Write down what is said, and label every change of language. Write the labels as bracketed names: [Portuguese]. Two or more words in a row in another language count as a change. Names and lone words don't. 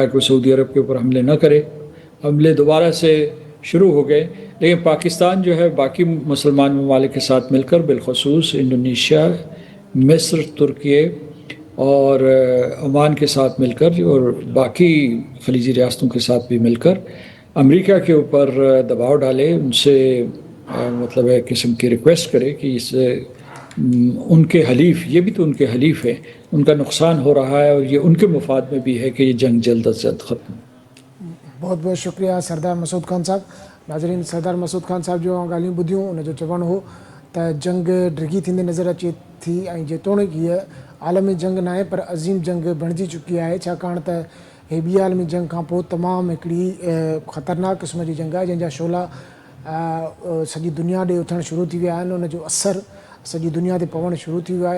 [Urdu] کہ وہ سعودی عرب کے اوپر حملے نہ کرے، حملے دوبارہ سے شروع ہو گئے، لیکن پاکستان جو ہے باقی مسلمان ممالک کے ساتھ مل کر، بالخصوص انڈونیشیا، مصر، ترکیے اور عمان کے ساتھ مل کر، اور باقی خلیجی ریاستوں کے ساتھ بھی مل کر امریکہ کے اوپر دباؤ ڈالے، ان سے مطلب ایک قسم کی ریکویسٹ کرے کہ اس ان کے حلیف، یہ بھی تو ان کے حلیف ہیں، ان کا نقصان ہو رہا ہے، اور یہ ان کے مفاد میں بھی ہے کہ یہ جنگ جلد از جلد ختم۔ بہت بہت شکریہ سردار مسعود خان صاحب۔ [Sindhi] ناظرین، سردار مسعود خان صاحب جو ॻाल्हियूं ॿुधियूं उन जो चवणु हो त जंग डिघी थींदे नज़र अचे थी, ऐं जेतोणीकि हीअ आलमी जंग न आहे पर अज़ीम जंग बणिजी चुकी आहे, छाकाणि त हे ॿी आलमी जंग खां पोइ तमामु हिकिड़ी ख़तरनाक क़िस्म जी जंग आहे, जंहिंजा शोला सॼी दुनिया ॾे उथणु शुरू थी विया आहिनि, उन जो असरु सॼी दुनिया ते पवणु शुरू थी वियो आहे।